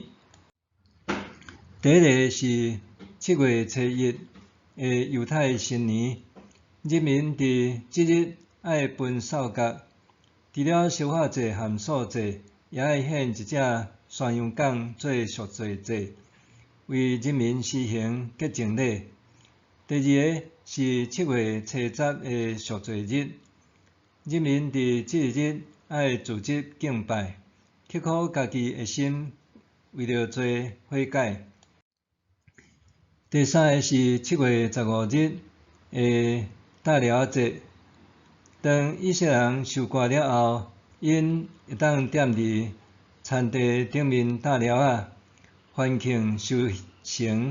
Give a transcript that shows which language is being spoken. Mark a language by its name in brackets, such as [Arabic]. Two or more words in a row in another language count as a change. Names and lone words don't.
[Min Nan Chinese] 第一个是7月初1的犹太新年，人民伫即日爱分扫角，除了烧化祭和素祭，也爱献一只山羊犅做赎罪祭，为人民施行洁净礼。第二个是7月初10的赎罪日，人民伫即日爱自责敬拜，刻苦家己的心，为着做悔改。第三个是7月15日的大寮节，当以色列人受割了后，因会当踮伫田地顶面大寮仔，欢庆收成。